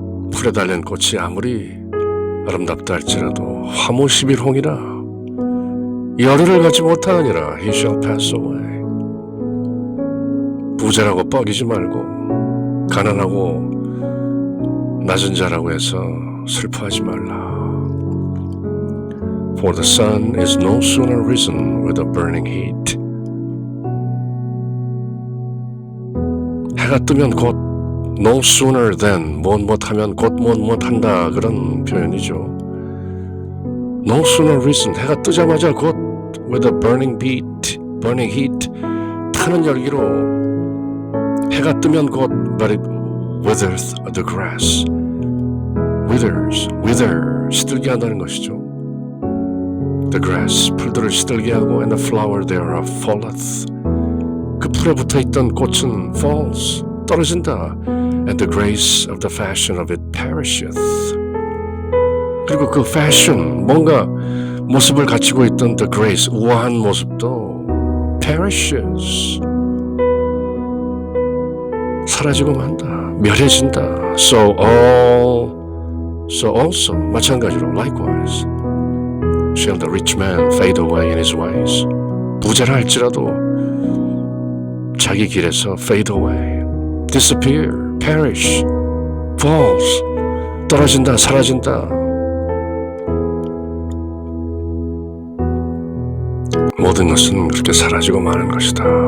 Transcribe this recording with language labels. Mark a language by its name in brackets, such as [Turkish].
[Korean] 풀에 달린 꽃이 아무리 아름답다 할지라도 화무 11홍이라 열의를 갖지 못하느니라. [English] He shall pass away. [Korean] 부자라고 뻐기지 말고 가난하고 낮은 자라고 해서 슬퍼하지 말라. [English] For the sun is no sooner risen with a burning heat. [Korean] 해가 뜨면 곧 [English] no sooner than [Korean] 무엇하면 곧 무엇한다 그런 표현이죠. [English] No sooner risen [Korean] 해가 뜨자마자 곧 [English] with a burning heat [Korean] 타는 열기로 해가 뜨면 곧 [English] but it withers the grass. [Korean] wither 시들게 한다는 것이죠. [English] The grass [Korean] 풀들을 시들게 하고 [English] and the flower thereof falleth. [Korean] 그 풀에 붙어있던 꽃은 falls 떨어진다. [English] And the grace of the fashion of it perisheth. [Korean] 그리고 그 fashion 뭔가 모습을 갖추고 있던 the grace 우아한 모습도 perishes 사라지고 만다. 멸해진다. [English] So also 마찬가지로 likewise shall the rich man fade away in his ways. [Korean] 부자라 할지라도 자기 길에서 [English] fade away, disappear, perish, falls [Korean] 떨어진다, 사라진다. 모든 것은 그렇게 사라지고 마는 것이다.